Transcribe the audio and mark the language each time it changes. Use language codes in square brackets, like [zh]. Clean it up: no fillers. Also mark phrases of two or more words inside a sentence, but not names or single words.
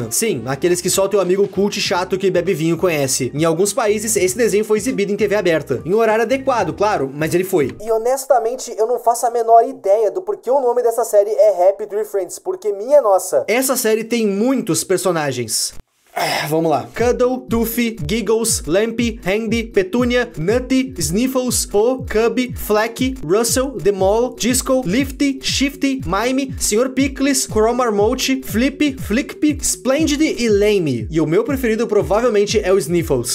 [pt] Sim, aqueles que só o teu amigo cult chato que bebe vinho conhece. Em alguns países, esse desenho foi exibido em TV aberta. Em horário adequado, claro, mas ele foi. E honestamente, eu não faço a menor ideia do porquê o nome dessa série é Happy Tree Friends, porque minha nossa. Essa série tem muitos personagens. Vamos lá. Cuddle, Toothy, Giggles, Lampy, Handy, Petunia, Nutty, Sniffles, Po, Cubby, Flecky, Russell, The Mole, Disco, Lifty, Shifty, Mime, Sr. Pickles, Cromarmote, Flippy, Flickpy, Splendid e Lame. E o meu preferido provavelmente é o Sniffles.